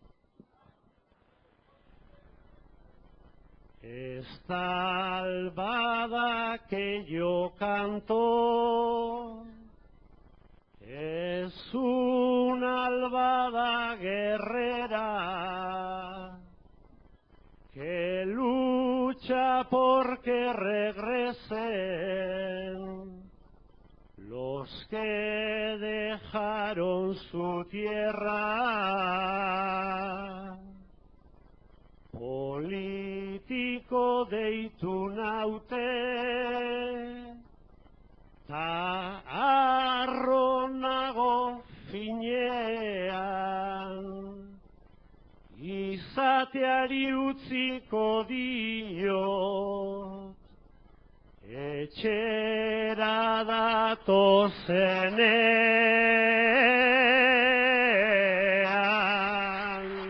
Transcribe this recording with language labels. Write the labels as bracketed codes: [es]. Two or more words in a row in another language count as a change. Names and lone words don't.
[es] Esta albada que yo canto es una albada guerrera que lucha porque regresen los que dejaron su tierra. [eu] Politiko deitu naute, ta harro nago finean, izateari utziko dio, etxera datozenean.